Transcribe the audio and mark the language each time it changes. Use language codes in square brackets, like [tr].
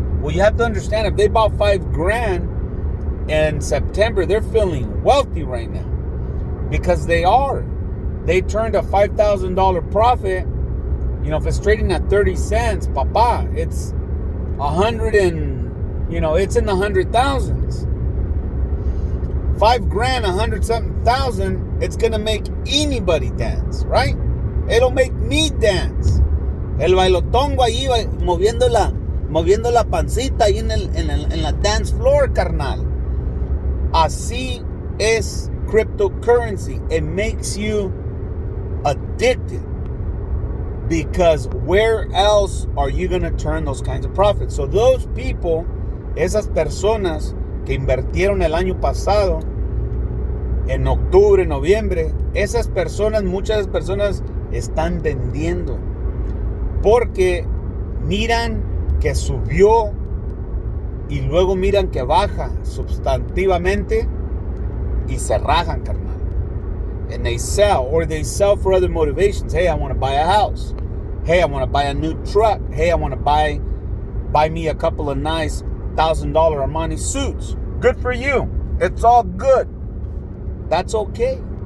[en] Well, you have to understand, if they bought $5,000 in September, they're feeling wealthy right now because they turned a $5,000 profit. You know, if it's trading at 30 cents, papa, it's 100 and, it's in the 100,000s. $5,000, 100-something thousand, it's gonna make anybody dance, right? It'll make me dance. [es] El bailotongo ahí moviendo la pancita ahí en la dance floor, carnal. Así es cryptocurrency. [en] It makes you addicted. Because where else are you going to turn those kinds of profits? So those people, [es] esas personas que invirtieron el año pasado, en octubre, noviembre, muchas personas están vendiendo. Porque miran que subió y luego miran que baja sustantivamente y se rajan, carnal. [en] And they sell for other motivations. Hey, I want to buy a house. Hey, I want to buy a new truck. Hey, I want to buy me a couple of nice $1,000 Armani suits. Good for you. It's all good. That's okay.